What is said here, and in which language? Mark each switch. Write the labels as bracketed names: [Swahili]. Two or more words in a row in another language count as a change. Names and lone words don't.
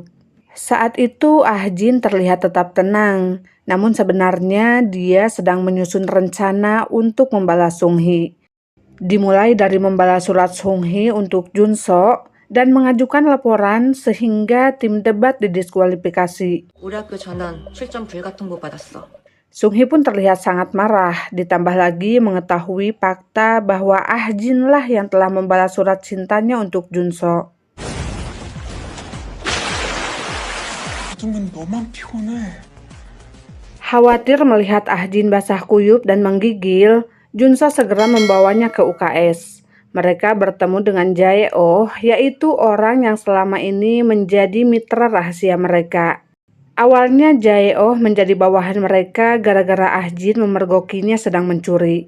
[Indonesian] Saat itu Ah-jin terlihat tetap tenang, namun sebenarnya dia sedang menyusun rencana untuk membalas Sung-hee. Dimulai dari membalas surat Sung-hee untuk Junso dan mengajukan laporan sehingga tim debat didiskualifikasi. [Korean] 우리 학교 전원 출전 불가통보 받았어. [Indonesian] Sung-hee pun terlihat sangat marah, ditambah lagi mengetahui fakta bahwa Ah-jin lah yang telah membalas surat cintanya untuk Junso. [Korean] 요즘은 너만 피곤해. [Indonesian] Khawatir melihat Ah-jin basah kuyup dan menggigil, Junso segera membawanya ke UKS. Mereka bertemu dengan Jae-oh, yaitu orang yang selama ini menjadi mitra rahasia mereka. Awalnya Jae-oh menjadi bawahan mereka gara-gara Ah-jin memergokinya sedang mencuri.